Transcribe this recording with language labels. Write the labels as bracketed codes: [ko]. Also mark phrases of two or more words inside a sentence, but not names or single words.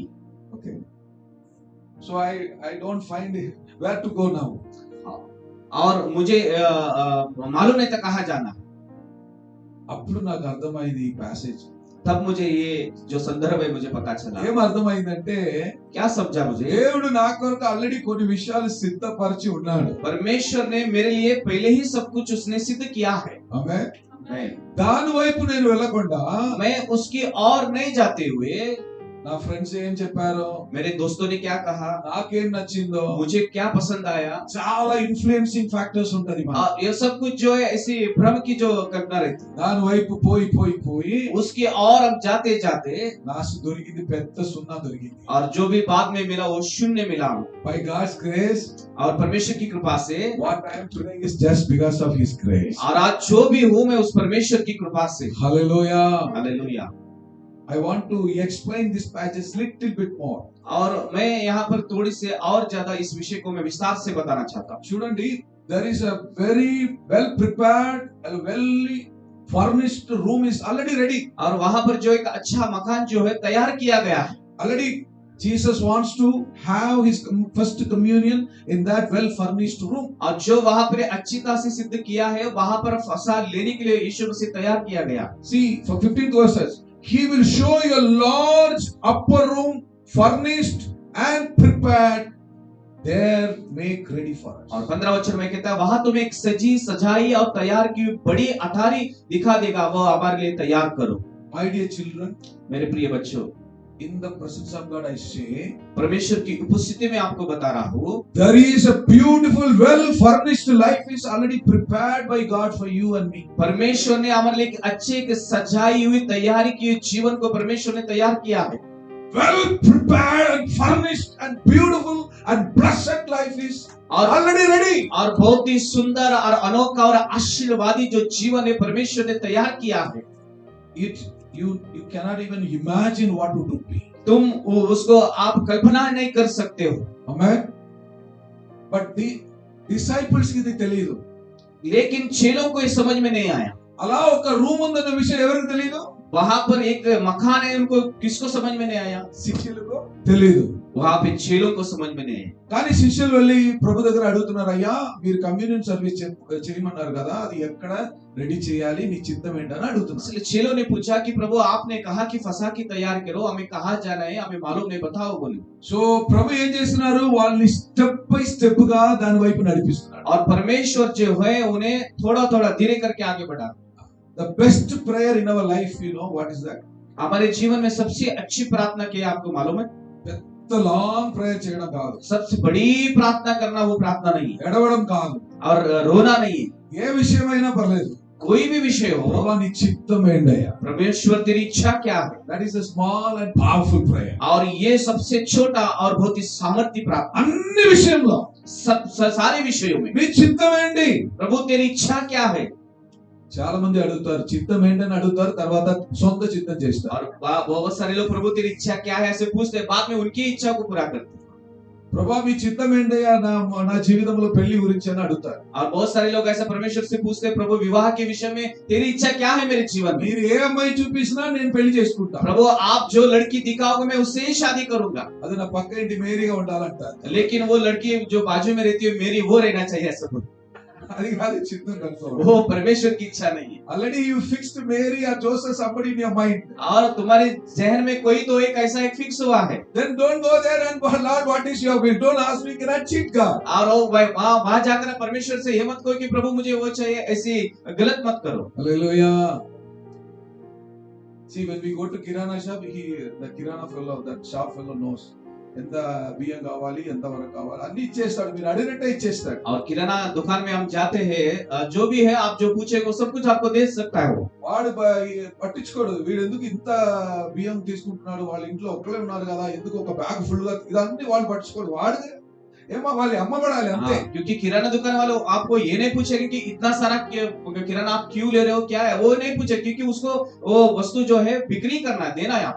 [en] Okay. So I don't find where to go now. [hi] और मुझे मालूम नहीं था कहाँ जाना। [te] అప్పుడు నాకు అర్థమైంది ఈ ప్యాసేజ్. [hi] तब मुझे ये जो संदर्भ है मुझे पता चला। [te] ఏం అర్థమైందంటే [hi] क्या समझा मुझे? [te] దేవుడు నా కొరకు ఆల్రెడీ కొన్ని విషయాలు సిద్ధపరిచి ఉన్నాడు. [hi] परमेश्वर ने मेरे लिए पहले ही सब कुछ उसने सिद्ध किया है। [te] ఆమేన్. [hi] मैं [te] దాని వైపు నేను వెళ్ళకుండా [hi] उसकी और नहीं जाते हुए, [te] నా ఫ్రెండ్స్ ఏం చెప్పారో, [hi] मेरे दोस्तों ने क्या कहा, [te] నాకేం నచ్చిందో, [hi] मुझे क्या पसंद आया, [te] చాలా [en] influencing factors [te] ఉంటది మన. [hi] ये सब कुछ जो है ऐसी भ्रम की जो कल्पना रहती है, [te] దాని వైపు పోయి [hi] उसकी और हम जाते जाते [te] లాస్ట్ దొరికింది పెద్ద సున్నా దొరికింది. [hi] और जो भी बाद में मिला वो शून्य मिला। [en] By God's grace, [hi] और परमेश्वर की कृपा से [en] what I am today is just because of His grace. [hi] और आज जो भी हूँ मैं उस परमेश्वर की कृपा से। [en] Hallelujah. [hi] हालेलुया। [en] I want to explain this passage little bit more. [hi] और मैं यहाँ पर थोड़ी से और ज्यादा इस विषय को मैं विस्तार से बताना चाहता हूँ। [te] చూడండి, [en] there is a very well prepared and well furnished room is already ready. [hi] और वहाँ पर जो एक अच्छा मकान जो है तैयार किया गया है। [en] Already Jesus wants to have his first communion in that well furnished room. [hi] और जो वहां पर अच्छी तरह से सिद्ध किया है, वहां पर फसा लेने के लिए यीशु मसीह तैयार किया गया। [en] See, for 15th verses, he will show you a large upper room furnished and prepared. There make ready for us. [hi] और 15 वचन में कहता है, वहां तुम्हें एक सजी सजाई और तैयार की हुई बड़ी अटारी दिखा देगा, वह हमारे लिए तैयार करो। [en] My dear children, [hi] मेरे प्रिय बच्चों, [en] in the presence of God I say, [hi] परमेश्वर की उपस्थिति में आपको बता रहा हूँ, [en] there is a beautiful, well furnished life is already prepared by God for you and me. [hi] परमेश्वर ने हमारे लिए एक अच्छे एक सजाई हुई तैयारी की हुई जीवन को परमेश्वर ने तैयार किया है। [en] Well prepared and furnished and beautiful and blessed life is already ready. [hi] और बहुत ही सुंदर और अनोखा और आशीर्वादी जो जीवन है परमेश्वर ने तैयार किया है। [en] You cannot even imagine what it would be. [hi] तुम उसको आप कल्पना नहीं कर सकते हो। [en] Amen. But the disciples की తెలియదు, [hi] लेकिन चेलों को ये समझ में नहीं आया। [te] అలా ఒక రూమ్ ఉందన్న విషయం ఎవరికి తెలియదు? [hi] वहां पर एक मकान है, उनको किसको समझ में नहीं आया? [te] శిష్యులకు తెలియదు। [hi] वहां पे चेलों को समझ में नहीं आया। [te] కానీ శిష్యులు వెళ్ళి ప్రభు దగ్గర అడుగుతున్నారు, అయ్యా మీరు [en] communion service [te] చేయమన్నారు కదా, అది ఎక్కడ రెడీ చేయాలి, నీ చిత్తం ఏంటని అడుగుతున్నారు। [hi] इसलिए चेलों ने पूछा कि प्रभु आपने कहा कि फसा की तैयार करो, हमें कहाँ जाना है, हमें मालूम नहीं, बताओ बोले। [te] సో ప్రభు ఏం చేస్తున్నారు, వాళ్ళని [en] step by step [te] గా దాని వైపు నడిపిస్తున్నారు। [hi] और परमेश्वर जो है उन्हें थोड़ा थोड़ा धीरे करके आगे बढ़ा। [en] The best prayer in our life, you know what is that? [hi] हमारे जीवन में सबसे अच्छी प्रार्थना क्या है, आपको मालूम है? [te] పెద్ద [en] long prayer [te] చేయడం కాదు, [hi] सबसे बड़ी प्रार्थना करना वो प्रार्थना नहीं है, [te] ఎడవడం కాదు, [hi] और रोना नहीं है। [te] ఏ విషయమైనా పర్లేదు, [hi] कोई भी विषय हो, [te] ప్రభువా నీ చిత్తం ఏంటయ్యా, [hi] परमेश्वर तेरी इच्छा क्या है। [en] that is a small and powerful prayer. [hi] और ये सबसे छोटा और बहुत ही सामर्थ्य प्रार्थना, [te] అన్ని విషయంలో [hi] सारे विषयों में [te] నీ చిత్తం ఏంటి? [hi] प्रभु तेरी इच्छा क्या है। [te] చాలా మంది అడుగుతారు, చిత్తం ఏంటని అడుగుతారు, తర్వాత సొంత చిత్తం చేస్తారు। [hi] और बहुत सारे लोग प्रभु तेरी इच्छा क्या है ऐसे पूछते, बाद में उनकी इच्छा को पूरा करते। [te] ప్రభా మీ చిత్తం ఏంటయ్యా నా జీవితంలో పెళ్లి గురించి అని అడుగుతారు। [hi] और बहुत सारे लोग ऐसा परमेश्वर से पूछते, प्रभु विवाह के विषय में तेरी इच्छा क्या है मेरे जीवन में। [te] మీరు ఏ అమ్మాయి చూపించినా నేను పెళ్లి చేసుకుంటా, [hi] प्रभु आप जो लड़की दिखाओगे मैं उससे ही शादी करूंगा, [te] అది నా పక్క ఇంటి మేరీగా ఉండాలంటారు। [hi] लेकिन वो लड़की जो बाजू में रहती है मेरी वो रहना चाहिए ऐसा बोलते। [te] అది కాదు చిత్తం కన్ఫర్మ్। [hi] वो परमेश्वर की इच्छा नहीं है। [en] already you fixed Mary or Joseph somebody in your mind. [hi] और तुम्हारे जहन में कोई तो एक ऐसा एक फिक्स हुआ है। [en] Then don't go there and Lord what is your will? Don't ask me, cannot cheat God. [hi] और वहां जाकर परमेश्वर से ये मत कहो कि प्रभु मुझे वो चाहिए, ऐसी गलत मत करो। [en] Hallelujah. See, when we go to Kirana shop, the Kirana fellow, that shop fellow knows. [te] ఎంత బియ్యం కావాలి, ఎంత వరకు కావాలి అన్ని ఇచ్చేస్తాడు, మీరు అడిగినట్టే ఇచ్చేస్తాడు। [hi] और किराना दुकान में हम जाते हैं, जो भी है आप जो पूछेगा वो सब कुछ आपको दे सकता है वो। [te] వాడు పట్టించుకోడు, వీడు ఎందుకు ఇంత బియ్యం తీసుకుంటున్నాడు, వాళ్ళ ఇంట్లో ఒక్కలే ఉన్నారు కదా, ఎందుకు ఒక [en] bag full [te] గా, ఇదన్నీ వాళ్ళు పట్టించుకోడు, వాడు ఏమో వాళ్ళు అమ్మబడాలి అంతే। [hi] क्योंकि किराना दुकान वाले आपको ये नहीं पूछेंगे कि इतना सारा किराना आप क्यों ले रहे हो, क्या है, वो नहीं पूछे, क्योंकि उसको वो वस्तु जो है बिक्री करना है, देना है आपको।